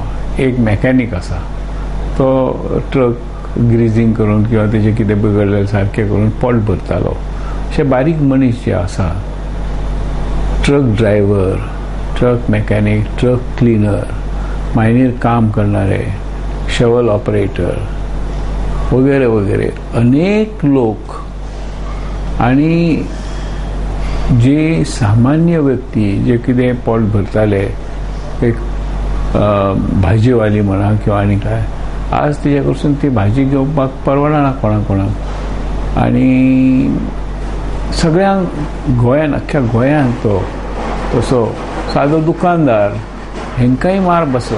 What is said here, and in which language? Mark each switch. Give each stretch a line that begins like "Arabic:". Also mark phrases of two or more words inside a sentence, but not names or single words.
Konkani: एक मॅकॅनीक आसा तो
English: truck greasing
Konkani: करून किंवा तेजें कितें बिगडलें सारकें करून पोट भरतालो. अशे बारीक मनीस जे आसा,
English: truck driver, truck mechanic, truck cleaner,
Konkani: मायनीर काम करणारे,
English: shovel operator
Konkani: वगैरे वगैरे अनेक लोक आणि जे सामान्य व्यक्ती जे कितें पोट भरताले, एक भाजीवाली म्हणा किंवा आनी काय, आज तेजे कडसून ती भाजी घेवपाक परवडना कोणाक. आणि सगळ्यांक गोंयान, अख्ख्या गोंयान तो तसो सादो दुकानदार हेंकाय मार बसला.